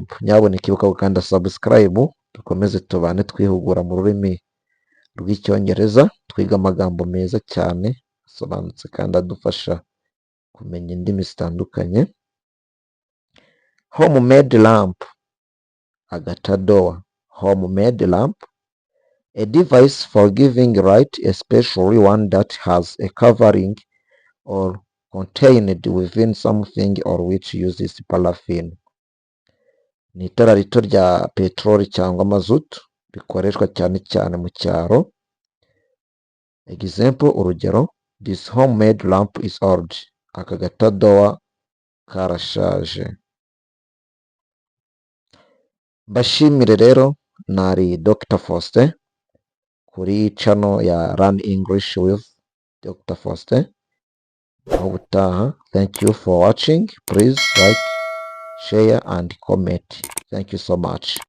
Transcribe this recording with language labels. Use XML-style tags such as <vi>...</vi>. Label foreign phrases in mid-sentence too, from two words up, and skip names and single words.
<rw>Nyaboneka ibuka gukanda subscribe. Dukomeze tubane twihugura mu rurimi rw'icyongereza. Twiga amagambo meza cyane asobanutse kandi adufasha kumenya indimi zitandukanye.</rw> <en>Homemade lamp agatadowa. Homemade lamp, a device for giving light, especially one that has a covering or contained within something or which uses paraffin.</en> <rw>Ni itara rito rya peteroli cyangwa mazutu bikoreshwa cyane cyane mu cyaro.</rw> <en>Example, urugero: This homemade lamp is old.</en> <rw>Aka gatadowa karashaje. Mbashimire rero, nari Dr Faustin kuri channel ya Learn English with Dr Faustin. Aho ubutaha.</rw> <en>Thank you for watching. Please like, share and comment. Thank you so much.</en>